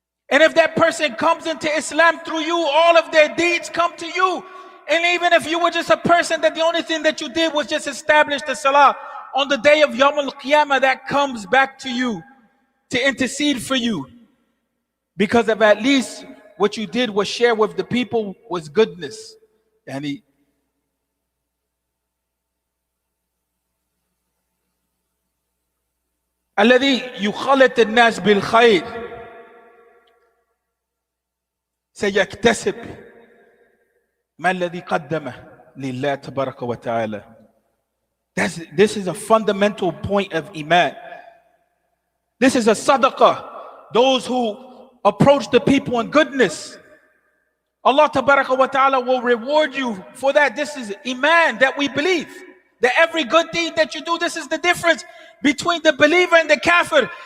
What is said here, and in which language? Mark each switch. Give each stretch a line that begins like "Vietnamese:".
English: And if that person comes into Islam through you, all of their deeds come to you. And even if you were just a person that the only thing that you did was just establish the salah, on the day of Yawm al-Qiyamah, that comes back to you to intercede for you. Because of at least what you did was share with the people was goodness.
Arabic: Yani, الذي يخالط الناس بالخير سيكتسب ما الذي قدمه لله تبارك وتعالى.
English: This is a fundamental point of Iman. This is a sadaqah. Those who approach the people in goodness, Allah tabaraka wa ta'ala will reward you for that. This is Iman, that we believe that every good deed that you do, this is the difference between the believer and the kafir.